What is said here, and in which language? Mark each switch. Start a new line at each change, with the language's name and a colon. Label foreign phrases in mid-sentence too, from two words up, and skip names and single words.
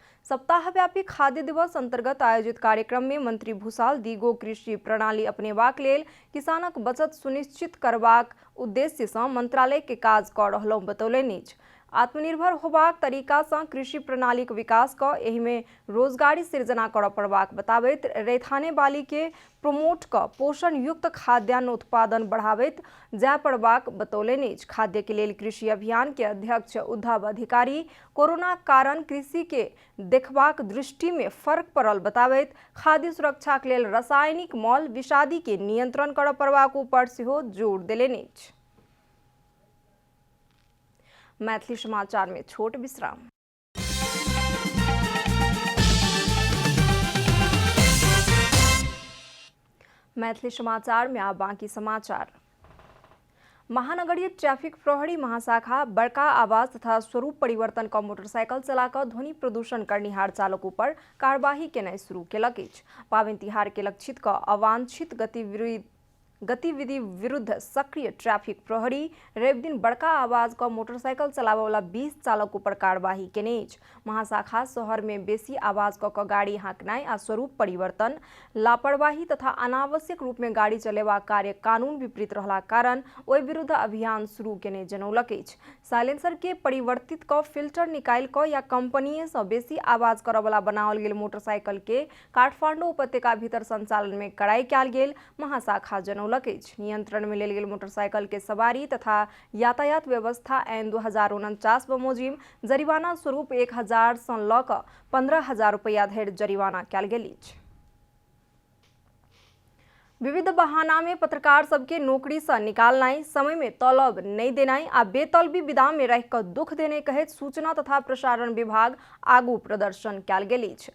Maithili: सप्ताहव्यापी खाद्य दिवस अंतर्गत आयोजित कार्यक्रम में मंत्री भूषाल दीगो कृषि प्रणाली अपनेबाक लेल किसानक बचत सुनिश्चित करबाक उद्देश्य से मंत्रालय के काज कऽ रहलहुँ बतौलनि अछि। आत्मनिर्भर होबाक तरीका से कृषि प्रणाली के विकास क एहि में रोजगारी सृजना कर पड़बाक बताबैत रैथाने बाली के प्रमोट क पोषण युक्त खाद्यान्न उत्पादन बढ़ाबैत जाय पड़बाक बतौलनि। खाद्य के लेल कृषि अभियान के अध्यक्ष उद्धव अधिकारी कोरोना कारण कृषि के देखबाक दृष्टि में फर्क पड़ल बताबैत खाद्य सुरक्षा के लेल रासायनिक मल विषादी के नियंत्रण कर पड़बाक ऊपर सेहो जोर देलनि। मैथिली समाचार में छोट विश्राम। मैथिली समाचार में आप बाकी समाचार। महानगरीय ट्रैफिक प्रहरी महाशाखा बड़का आवाज तथा स्वरूप परिवर्तन का मोटरसाइकिल चलाकर ध्वनि प्रदूषण करनिहार चालकों पर कार्यवाही केनाइ शुरू केलक अछि। पाबनि तिहार के लक्षित क अवांछित गतिविधि विरुद्ध सक्रिय ट्रैफिक प्रहरी रवि दिन बड़का आवाज का मोटरसाइकिल चलावे वाला 20 चालकों पर कार्यवाही केने अछि। महाशाखा शहर में बेसी आवाज क गाड़ी हाँकनाई आ स्वरूप परिवर्तन, लापरवाही तथा अनावश्यक रूप में गाड़ी चलेवा कार्य कानून विपरीत रहला कारण ओहि विरुद्ध अभियान शुरू केने जनौलक अछि। साइलेंसर के परिवर्तित क फिल्टर निकाल क या कंपनीय से बेसी आवाज करय वाला बनाओल गेल मोटरसाइकिल के काठमांडू उपत्यका भीतर संचालन में कड़ाई कयल गेल महाशाखा जनौलक। नियंत्रण में लेल गेल मोटरसाइकिल के सवारी तथा यातायात व्यवस्था ऐन 2049 बमोजिम जरिमाना स्वरूप 1000 सँ ल क 15,000 रुपया धरि जरिमाना कयल गेल अछि। विविध बहाना में पत्रकार सबके नौकरी से निकालनाई, समय में तलब नहीं देनाई आ बेतलबी विदा में रह कर दुख देने कहैत सूचना तथा प्रसारण विभाग आगू प्रदर्शन कयल गेल अछि।